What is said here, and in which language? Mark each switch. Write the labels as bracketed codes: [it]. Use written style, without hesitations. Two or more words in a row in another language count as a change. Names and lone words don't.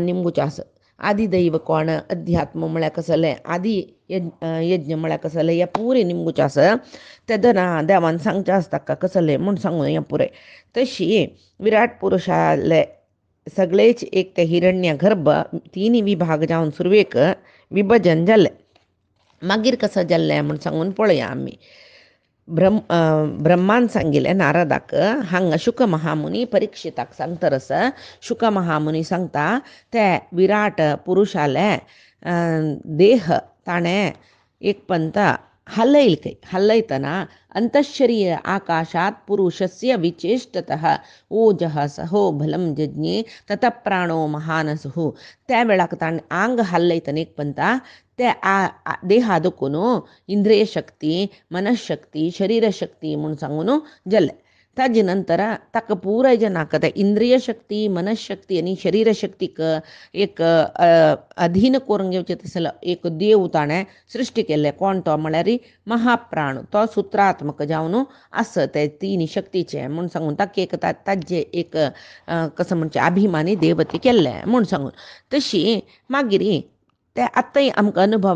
[kok] निमगुचे आस आदिदैव कोण अध्यात्म म्हळ्यार कसलें आदी यज्ञ म्हळ्यार कसलें हें पुरे निमगुचे आस तेदना देवान सांगचें आसता ताका कसलें म्हूण सांगून हें पुरे तशी विराट पुरुशाले सगळेच एक ते हिरण्य गर्भ तिनी विभाग जावन सुरवेक विभजन जाल्लें मागीर कसं जाल्लें म्हूण सांगून पळया आमी ब्रह्मान सांगिल्लें नारदाक हांगा शुक महामुनी परिक्षिताक सांगतरस शुक महामुनी सांगता ते विराट पुरुशाले देह ताणें एक पंत हलयतना अंतःशरीर आकाशात [sa] पुरुषस्य विचेष्टतः ओजः सहो बलं जज्ञे ततः प्राणो महानसुः [kok] त्या वेळाक ताणें आंग हलयतना एक पंता ते देहा दुखून इंद्रिय शक्ती मनशक्ती शरीरशक्ती म्हूण सांगून जाल्लें ताजे नंतर ताका पुराय जनाक ते इंद्रिय शक्ती मनशक्ती आनी शरीरशक्तीक एक अधीन करून घेवचें तसलो एक देव ताणें सृश्टी केल्लें कोण तो म्हळ्यार महाप्राण तो सुत्रात्मक जावन आस ते तीन शक्तीचे म्हूण सांगून ताका एक ताजे एक कसं म्हणचे अभिमानी देवते केल्लें म्हूण सांगून तशी मागीर ते आतांय आमकां अनुभवा